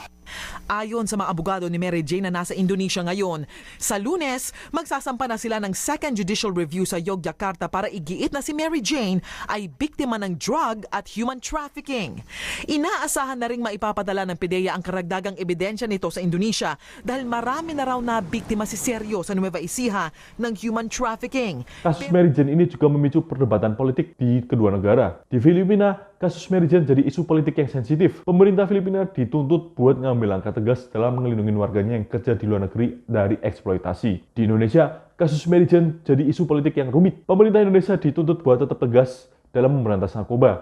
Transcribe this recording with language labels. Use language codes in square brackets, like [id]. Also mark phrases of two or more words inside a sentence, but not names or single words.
[tl] Ayon sa mga abogado ni Mary Jane na nasa Indonesia ngayon, sa Lunes, magsasampa na sila ng [en] second judicial review [tl] sa Yogyakarta para igiit na si Mary Jane ay biktima ng drug at [en] human trafficking. [tl] Inaasahan na ring maipapadala ng PIDEA ang karagdagang ebidensya nito sa Indonesia dahil marami na raw na biktima si Sergio sa Nueva Ecija ng [en] human trafficking. [id] Kasus Mary Jane ini juga memicu perdebatan politik di kedua negara. Di Filipina, kasus Mary Jane jadi isu politik yang sensitif. Pemerintah Filipina dituntut buat ngambil langkah tegas dalam melindungi warganya yang kerja di luar negeri dari eksploitasi. Di Indonesia, kasus Mary Jane jadi isu politik yang rumit. Pemerintah Indonesia dituntut buat tetap tegas dalam memberantas narkoba.